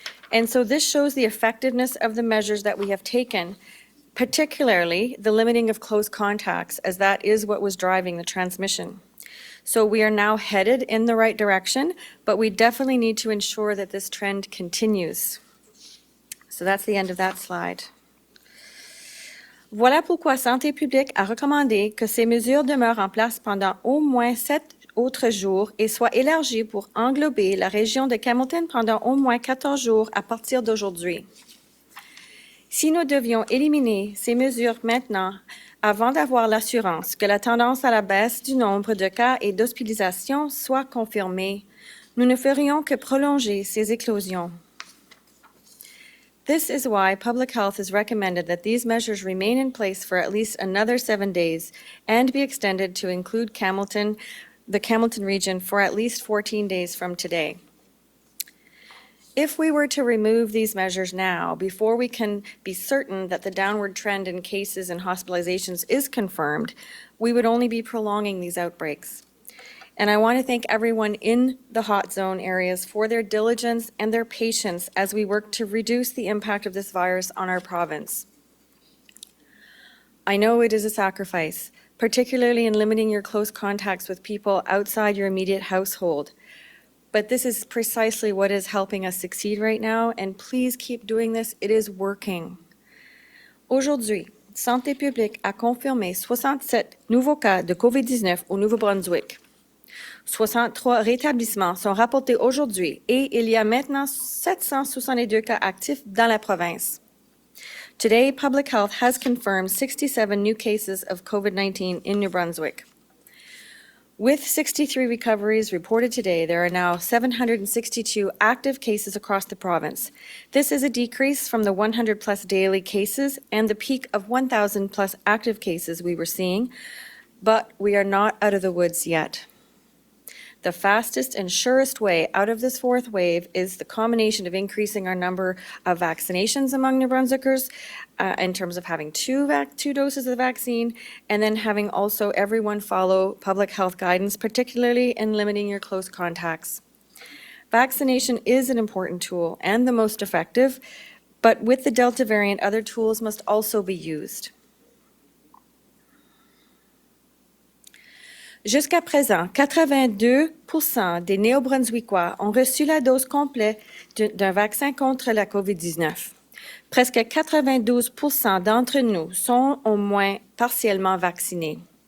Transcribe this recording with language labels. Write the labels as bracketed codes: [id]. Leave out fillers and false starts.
[en] And so this shows the effectiveness of the measures that we have taken, particularly the limiting of close contacts, as that is what was driving the transmission. So we are now headed in the right direction, but we definitely need to ensure that this trend continues. So that's the end of that slide. [fr] Voilà pourquoi Santé publique a recommandé que ces mesures demeurent en place pendant au moins autres jours et soit élargi pour englober la région de Campbellton pendant au moins 14 jours à partir d'aujourd'hui. Si nous devions éliminer ces mesures maintenant, avant d'avoir l'assurance que la tendance à la baisse du nombre de cas et d'hospitalisations soit confirmée, nous ne ferions que prolonger ces éclosions. [en] This is why Public Health has recommended that these measures remain in place for at least another 7 days and be extended to include Campbellton, the Campbellton region, for at least 14 days from today. If we were to remove these measures now, before we can be certain that the downward trend in cases and hospitalizations is confirmed, we would only be prolonging these outbreaks. And I want to thank everyone in the hot zone areas for their diligence and their patience as we work to reduce the impact of this virus on our province. I know it is a sacrifice, particularly in limiting your close contacts with people outside your immediate household. But this is precisely what is helping us succeed right now, and please keep doing this. It is working. [fr] Aujourd'hui, Santé publique a confirmé 67 nouveaux cas de COVID-19 au Nouveau-Brunswick. 63 rétablissements sont rapportés aujourd'hui et il y a maintenant 762 cas actifs dans la province. [en] Today, Public Health has confirmed 67 new cases of COVID-19 in New Brunswick. With 63 recoveries reported today, there are now 762 active cases across the province. This is a decrease from the 100-plus daily cases and the peak of 1,000-plus active cases we were seeing, but we are not out of the woods yet. The fastest and surest way out of this fourth wave is the combination of increasing our number of vaccinations among New Brunswickers in terms of having two doses of the vaccine, and then having also everyone follow public health guidance, particularly in limiting your close contacts. Vaccination is an important tool and the most effective, but with the Delta variant, other tools must also be used. [fr] Jusqu'à présent, 82% des Néo-Brunswickois ont reçu la dose complète d'un vaccin contre la COVID-19. Presque 92% d'entre nous sont au moins partiellement vaccinés.